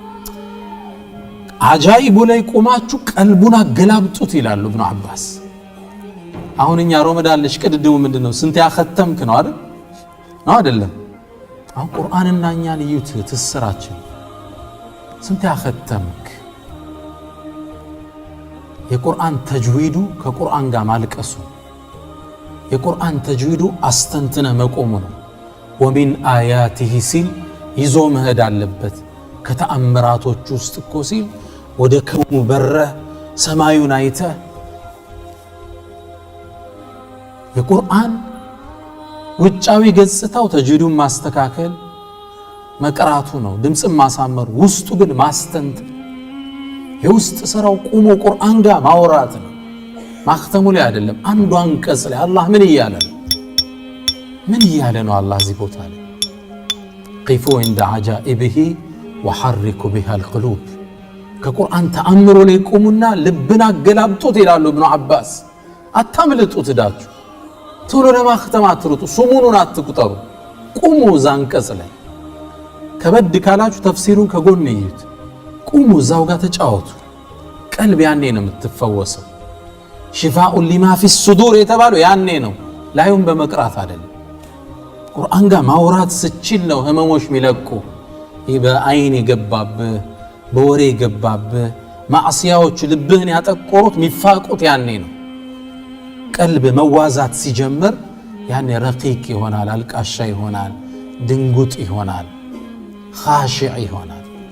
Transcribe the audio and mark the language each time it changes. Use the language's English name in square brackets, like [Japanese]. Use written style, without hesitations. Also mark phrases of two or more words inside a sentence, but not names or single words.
[Amharic] አጃኢቡ ላይ ቆማችሁ ቀልቡን አገላብጡት ይላሉ ኢብኑ አባስ አሁን እኛ ረመዳን ለሽቀድደው ምንድነው ስንት ያختምክ ነው አይደል ነው አይደለም አሁን ቁርአንና እኛን ይዩት ትስራችን ስንት ያختምክ የቁርአን ተጅዊዱ ከቁርአን ጋር ማልቀሱ የቁርአን ተጅዊዱ አስተንተነ መቆሙ ነው [Arabic] ومن آياته [Amharic] ሲል ይዞ መሄድ አለበት ከተአምራቶች ውስጥ እኮ ሲል ወደ ከውኑ በረ ሰማዩን አይተ የቁርአን ውጫዊ ገጽታው ተጅዊዱን ማስተካከል መቅራቱ ነው ድምጽን ማሳመር ውስጡ ግን ማስተንት የውስጥ ስራው ቆሞ ቁርአን ጋር ማውራት ነው ማختሙ ላይ አይደለም አንዱ አንቀጽ ላይ አላህ ምን እያለ ነው አላህ እዚህ ቦታ ላይ ቂፉ [Arabic] عند عجائبه وحركوا بها القلوب [Amharic] ከቁርአን ተአምሮ ላይ ቆሙና ልብና ገላብጡት ይላሉ ኢብኑ አባስ አታምልጡት ዳችሁ ቶሎ ለማختም አትሩጡ ሱሙኑን አትቁጠሩ ቁሙ ዛንቀጽ ላይ ከበድ ካላችሁ ተፍሲሩን ከጎን ይዩት ቁሙ ዛው ጋር ተጫወቱ ቀልብ ያኔ ነው የምትፈወሰው [Arabic] شفاء لما في [Amharic] الصدور የተባለው ያኔ ነው ላዩን በመቅራት አይደለም ቁርአን ጋር ማውራት ስችል ነው ህመሞች ሚለቁ በአይን የገባብ በወሬ የገባብ ማዕሲያዎች ልብህን ያጠቆሩት ሚፋቁት ያኔ ነው ቀልብ መዋዛት ሲጀምር ያኔ ረቂቅ ይሆናል አልቃሻ ይሆናል ድንጉጥ ይሆናል ኻሺዕ ይሆናል